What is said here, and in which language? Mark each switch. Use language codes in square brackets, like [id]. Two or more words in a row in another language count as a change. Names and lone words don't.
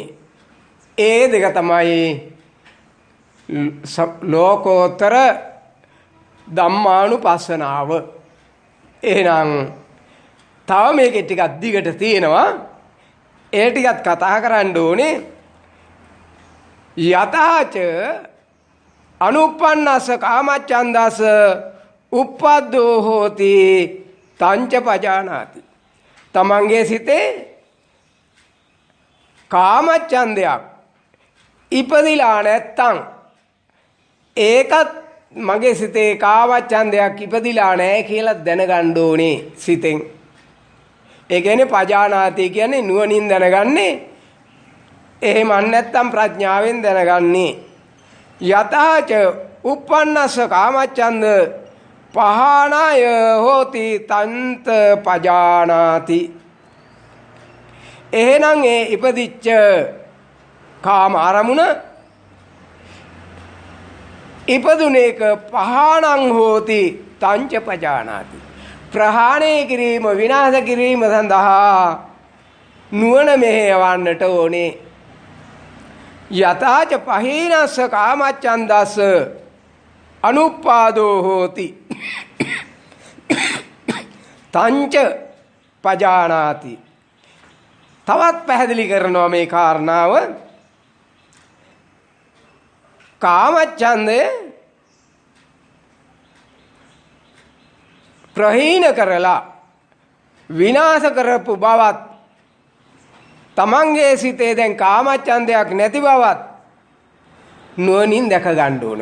[si] ඒ දෙක තමයි ලෝකෝත්තර ධම්මානුපස්සනාව. එහෙනම් තව මේකේ ටිකක් දිගට තියෙනවා. ඒ ටිකත් කතා කරන්න ඕනේ. [pi] යතහච අනුප්පන්නස්ස කාමච්ඡන්දස්ස උප්පද්දෝ හෝති තංච පජානාති. [si] තමන්ගේ සිතේ කාමච්ඡන්දයක් ඉපදිලා නැත්තම් ඒකත් මගේ සිතේ කාමච්ඡන්දයක් ඉපදිලා නැහැ කියලා දැනගන්න ඕනේ සිතෙන්. ඒ කියන්නේ පජානාති කියන්නේ නුවණින් දැනගන්නේ. එහෙම නැත්තම් ප්‍රඥාවෙන් දැනගන්නේ. [pi] යතහච උප්පන්නස්ස කාමච්ඡන්ද පහනාය හෝති තන්ත පජානාති. [si] එහෙනම් ඒ ඉපදිච්ච කාම අරමුණ ඉපදුනේක [pi] පහනං හෝති තංච පජානාති. [si] ප්‍රහාණය කිරීම විනාශ කිරීම සඳහා නුවණ මෙහෙයවන්නට ඕනේ. [pi] යතාච පහීනස්ස කාමච්ඡන්දස්ස අනුප්පාදෝ හෝති තංච පජානාති. [si] තවත් පැහැදිලි කරනවා මේ කාරණාව. කාමච්ඡන්දය ප්‍රහීන කරලා විනාශ කරපු බවත් තමන්ගේ සිතේ දැන් කාමච්ඡන්දයක් නැති බවත් නුවණින් දැක ගන්න ඕනේ.